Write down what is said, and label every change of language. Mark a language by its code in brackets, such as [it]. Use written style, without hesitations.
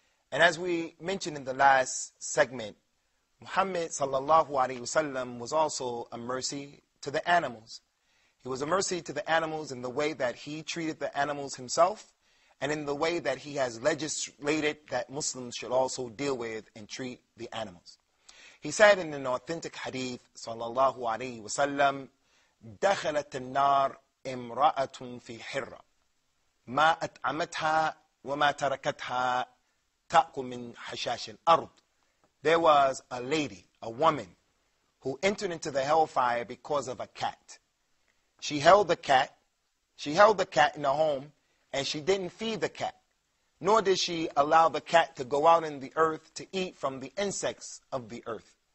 [en] And as we mentioned in the last segment, Muhammad sallallahu alaihi wasallam was also a mercy to the animals. He was a mercy to the animals in the way that he treated the animals himself, and in the way that he has legislated that Muslims should also deal with and treat the animals. He said in an authentic hadith, sallallahu alaihi wasallam, [ar] دخلت النار امرأة في حرة ما أطعمتها وما تركتها تأكل من حشاش الأرض. [en] There was a lady, a woman, who entered into the hellfire because of a cat. She held the cat in the home, and she didn't feed the cat, nor did she allow the cat to go out in the earth to eat from the insects of the earth.